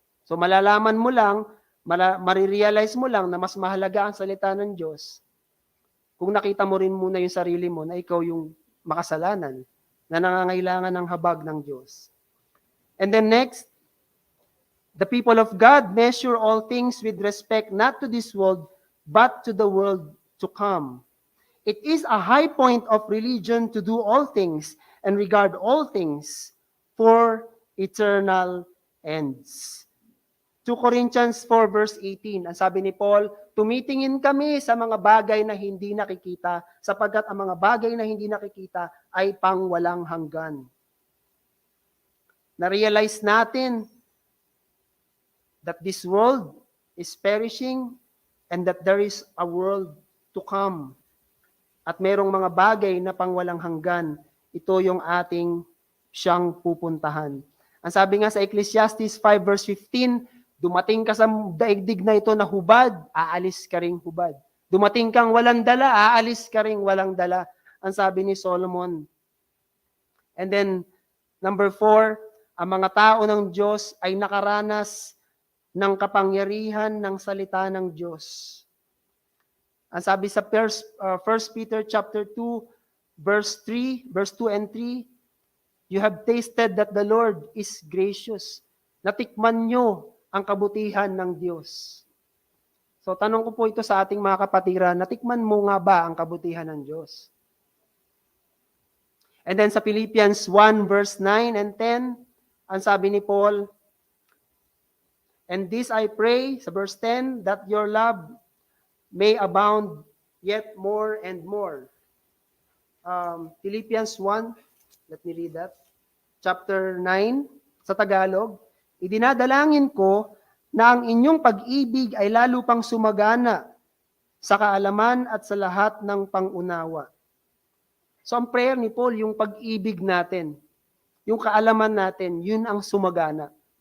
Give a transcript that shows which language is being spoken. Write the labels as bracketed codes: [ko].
[tl] So malalaman mo lang, marirealize mo lang na mas mahalaga ang salita ng Diyos kung nakita mo rin muna yung sarili mo na ikaw yung makasalanan na nangangailangan ng habag ng Diyos. [en] And then next, the people of God measure all things with respect not to this world, but to the world to come. It is a high point of religion to do all things and regard all things for eternal ends. [tl] 2 Corinthians 4 verse 18, ang sabi ni Paul, tumitingin kami sa mga bagay na hindi nakikita, sapagkat ang mga bagay na hindi nakikita ay pangwalang hanggan. Na-realize natin [en] that this world is perishing and that there is a world to come. [tl] At merong mga bagay na pangwalang hanggan, ito yung ating siyang pupuntahan. Ang sabi nga sa Ecclesiastes 5 verse 15, dumating ka sa daigdig na ito na hubad, aalis ka ring hubad. Dumating kang walang dala, aalis ka ring walang dala. Ang sabi ni Solomon. And then, number 4, ang mga tao ng Diyos ay nakaranas ng kapangyarihan ng salita ng Diyos. Ang sabi sa [en] 1 Peter chapter 2, verse 2 and 3, you have tasted that the Lord is gracious. [tl] Natikman nyo ang kabutihan ng Diyos. So tanong ko po ito sa ating mga kapatiran, natikman mo nga ba ang kabutihan ng Diyos? [en] And then sa Philippians 1 verse 9 and 10, [tl] ang sabi ni Paul, [en] and this I pray, sa verse 10, that your love may abound yet more and more. Philippians 1, let me read that. [tl] Chapter 9, sa Tagalog, idinadalangin ko na ang inyong pag-ibig ay lalo pang sumagana sa kaalaman at sa lahat ng pangunawa. So ang prayer ni Paul, yung pag-ibig natin, yung kaalaman natin, yun ang sumagana.